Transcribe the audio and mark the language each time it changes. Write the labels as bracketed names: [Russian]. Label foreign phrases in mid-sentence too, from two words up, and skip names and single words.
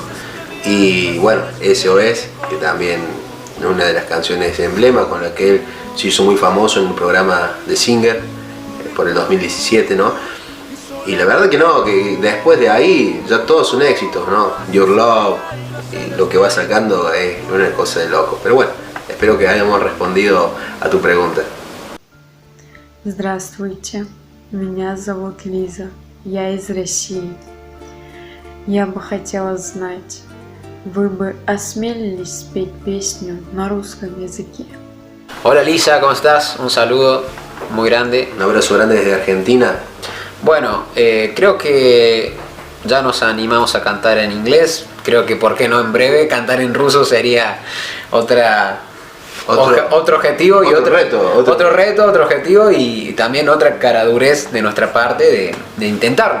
[Spanish] Y bueno, SOS, que también es una de las canciones emblema con la que él se hizo muy famoso en un programa de Singer por el 2017, ¿no? Y la verdad que no, que después de ahí ya todos son éxitos, ¿no? Your Love, y lo que va sacando es una cosa de loco. Pero bueno, espero que hayamos respondido a tu pregunta. [Russian] Здравствуйте, меня зовут Лиза, я из России. Я бы хотела знать, вы бы осмелились спеть песню на русском языке? [Spanish] Hola Lisa, ¿cómo estás? Un saludo muy grande. Un abrazo grande desde Argentina. Bueno, creo que ya nos animamos a cantar en inglés. Creo que por qué no en breve cantar en ruso sería otro objetivo y otro reto, otro objetivo y también otra caradurez de nuestra parte de intentarlo.